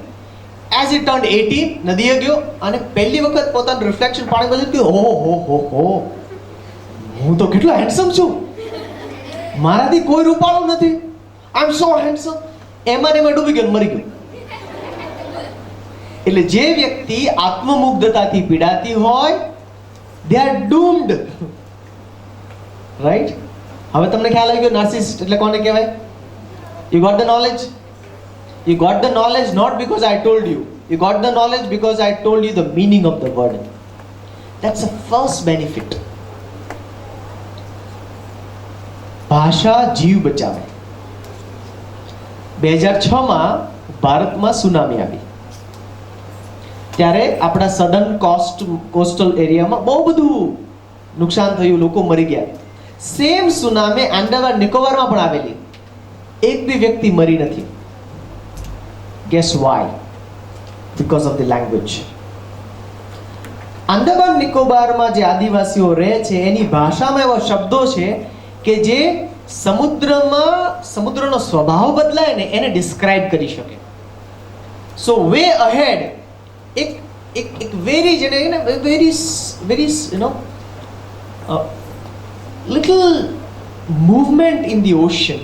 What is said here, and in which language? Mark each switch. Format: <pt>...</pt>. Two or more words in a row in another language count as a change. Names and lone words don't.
<en>as it turned 18,</en> <gu>નદીએ ગયો અને પહેલી વખત પોતાનું રિફ્લેક્શન પાણીમાં જોયું કે હો, હું તો કેટલો હેન્ડસમ છું, મારાથી કોઈ રૂપાળો નથી,</gu> <en>I am so handsome.</en> <gu>એમાં ને એમાં ડૂબી ગયો, મરી ગયો. એટલે જે વ્યક્તિ આત્મમુગ્ધતાથી પીડાતી હોય,</gu> <en>they are doomed.</en> <gu>રાઈટ? હવે તમને ખ્યાલ આવી ગયો નાર્સિસિસ્ટ એટલે કોને કહેવાય?</gu> <en>You got the knowledge? You got the knowledge not because I told you. You got the knowledge because I told you the meaning of the word. That's the first benefit.</en> <gu>ભાષા જીવ બચાવે. 2006 માં ભારતમાં સુનામી આવી. ત્યારે આપણા સદર્ન કોસ્ટલ એરિયામાં બહુ બધું નુકસાન થયું, લોકો મરી ગયા. સેમ સુનામી આંદામાન નિકોબારમાં પણ આવેલી. એક બી વ્યક્તિ મરી નથી.</gu> <en>Guess why? Because of the language.</en> <gu>આંદામાન નિકોબારમાં જે આદિવાસીઓ રહે છે એની ભાષામાં એવા શબ્દો છે કે જે સમુદ્રનો સ્વભાવ બદલાય ને એને ડિસ્ક્રાઇબ કરી શકે.</gu> <en>so we had એક very જેને very you know little movement in the ocean.</en>